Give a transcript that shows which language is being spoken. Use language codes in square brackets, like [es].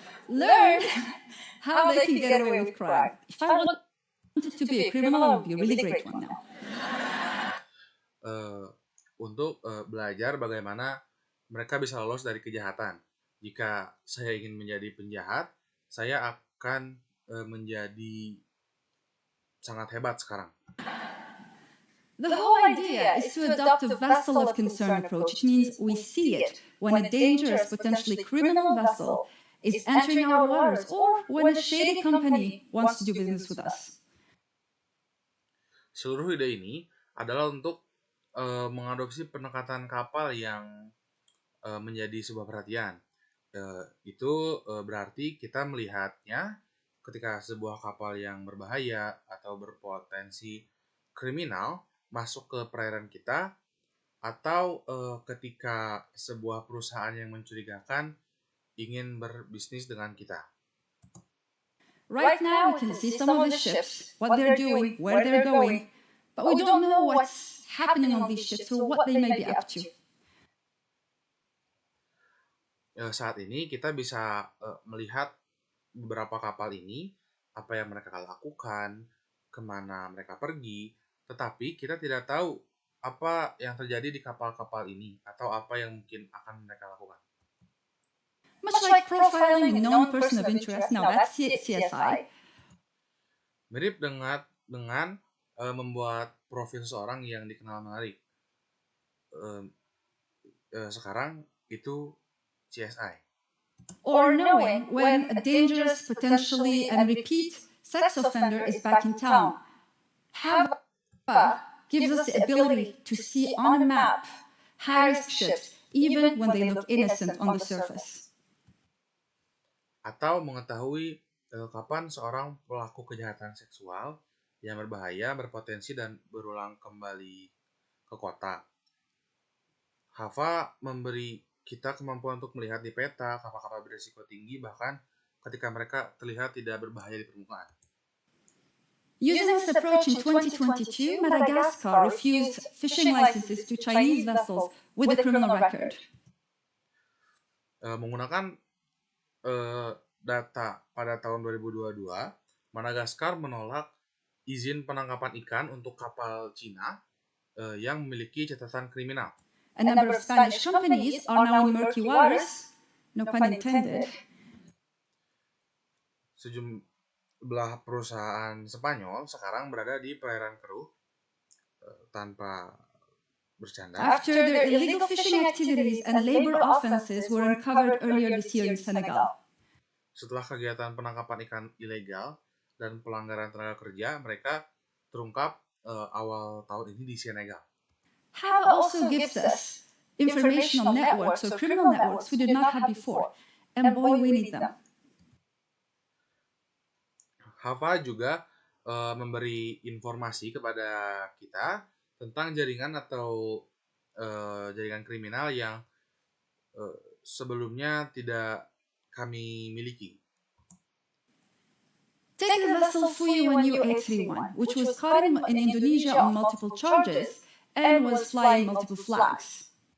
[en] learn how they can get away with crime. If I wanted to be a criminal, I would be a really great one now. [id] Untuk belajar bagaimana mereka bisa lolos dari kejahatan. Jika saya ingin menjadi penjahat, saya akan menjadi sangat hebat sekarang. [en] The whole idea is to adopt a vessel of concern approach, which means we see it when a dangerous, potentially criminal vessel is entering our waters or when a shady company wants to do business with us. [id] Seluruh ide ini adalah untuk mengadopsi pendekatan kapal yang menjadi sebuah perhatian. Itu berarti kita melihatnya ketika sebuah kapal yang berbahaya atau berpotensi kriminal masuk ke perairan kita, atau ketika sebuah perusahaan yang mencurigakan ingin berbisnis dengan kita. [en] Right now, we can see some of the ships, what they're doing, where they're going, but we don't know what's happening on these ships or what they may be up to. [id] Saat ini kita bisa melihat beberapa kapal ini, apa yang mereka lakukan, kemana mereka pergi, tetapi kita tidak tahu apa yang terjadi di kapal-kapal ini atau apa yang mungkin akan mereka lakukan. [en] Much like profiling a known person of interest, now that's CSI. [id] Mirip dengan membuat profil seseorang yang dikenal menarik. Sekarang itu CSI. [en] Or knowing when a dangerous, potentially, and repeat sex offender is back in town. HAVA gives us the ability to see on a map high-risk ships, even when they look innocent on the surface. [id] Atau mengetahui kapan seorang pelaku kejahatan seksual yang berbahaya, berpotensi, dan berulang kembali ke kota. HAVA memberi kita kemampuan untuk melihat di peta kapal-kapal berisiko tinggi, bahkan ketika mereka terlihat tidak berbahaya di permukaan. [en] Using this approach in 2022, Madagascar refused fishing licenses to Chinese vessels with a criminal record. [id] Menggunakan data pada tahun 2022, Madagaskar menolak izin penangkapan ikan untuk kapal Cina yang memiliki catatan kriminal. [en] A number of Spanish companies are now in murky waters, no pun intended. [id] Sejumlah perusahaan Spanyol sekarang berada di perairan keruh tanpa bercanda. [en] After their illegal fishing activities and labor offenses were uncovered earlier this year in Senegal. [id] Setelah kegiatan penangkapan ikan ilegal dan pelanggaran tenaga kerja, mereka terungkap awal tahun ini di Senegal. [en] HAVA also gives us informational networks or criminal networks we did not have before, and boy, we need them. [id] HAVA juga memberi informasi kepada kita tentang jaringan atau jaringan kriminal yang sebelumnya tidak kami miliki. [en] Take the vessel Fuyuan U831, which was caught in Indonesia on multiple charges and was flying multiple flags.